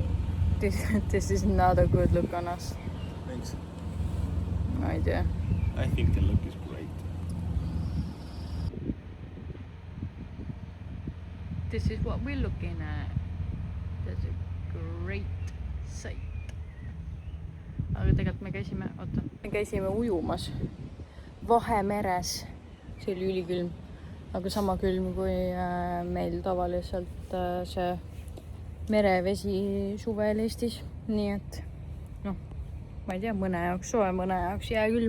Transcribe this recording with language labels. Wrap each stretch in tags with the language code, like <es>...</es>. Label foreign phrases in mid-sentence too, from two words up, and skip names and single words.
<en>This is not a good look on us. Thanks. No idea. I think the look is great. This is what we're looking at. That's a great sight.</en> <et>Aga tegelikult me käisime ujumas Vahemeres. See oli ülikülm, aga sama külm kui meil tavaliselt see merevesi suvel Eestis. Nii et ma ei tea, mõne jaoks soe, mõne jaoks jääkülm.</et>